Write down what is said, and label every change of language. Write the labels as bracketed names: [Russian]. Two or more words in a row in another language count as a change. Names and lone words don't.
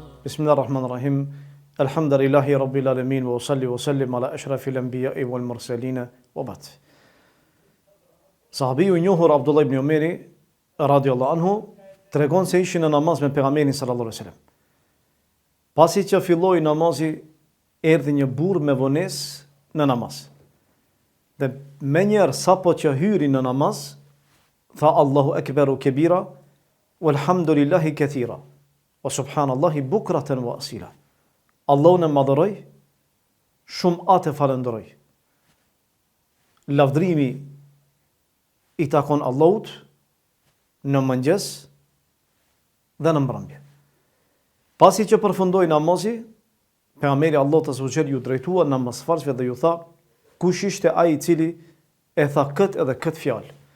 [Arabic] بسم الله الرحمن الرحيم. الحمد لله رب العالمين وأصلي وأسلم على أشرف الأنبياء والمرسلين وبعد. [Albanian] Sahabiu I njohur Abdullah ibn Umeri [Arabic] رضي الله عنه [Albanian] tregon se ishin në namaz me pejgamberin [Arabic] صلى الله عليه وسلم. [Albanian] Pasi që filloi namazi, erdhi një burr me vonesë në namaz. Dhe menjëherë sapo që hyri në namaz, tha [Arabic] الله أكبر كبيرا والحمد لله كثيرا وسبحان الله بكرة وأصيلا. [Albanian] Allahu në madhëroj, shumë atë falëndëroj. Lavdrimi I takon Allahut në mëngjes dhe në mbrëmje. Pasi që përfundoi namazi, pejgamberi Allahut [Arabic] عز وجل [Albanian] ju drejtua namazfarësve dhe ju tha, kush ishte ai I cili e tha këtë edhe këtë fjalë?